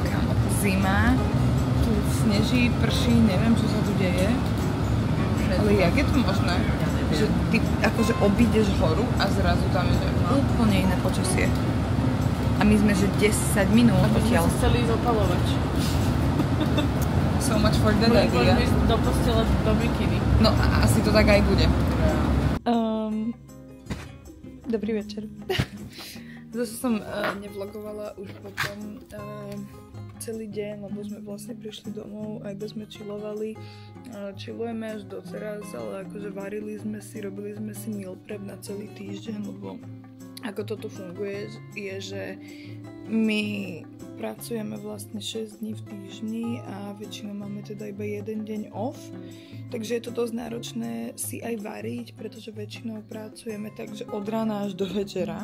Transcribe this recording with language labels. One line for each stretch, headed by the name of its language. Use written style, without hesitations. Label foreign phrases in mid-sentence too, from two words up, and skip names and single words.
Slovak: Kámo, zima, tu sneží, prší, neviem, čo sa tu deje. Ale jak je to možné? Že ty akože obídeš horu a zrazu tam je úplne iné počasie. A my sme, že 10 minút odtiaľ. Aby sme sa chceli ísť opalovať.
English: So much for the idea.
Slovak: Do postele do bikiny. No a asi to tak aj bude. Dobrý večer. Zase som nevlogovala už potom celý deň, lebo sme vlastne prišli domov, aj sme chillovali. Chillujeme až doteraz, ale akože varili sme si, robili sme si
English: meal prep
Slovak: na celý týždeň, lebo ako toto funguje, je, že my pracujeme vlastne 6 dní v týždni a väčšinou máme teda iba jeden deň off, takže je to dosť náročné si aj variť, pretože väčšinou pracujeme takže od rána až do večera.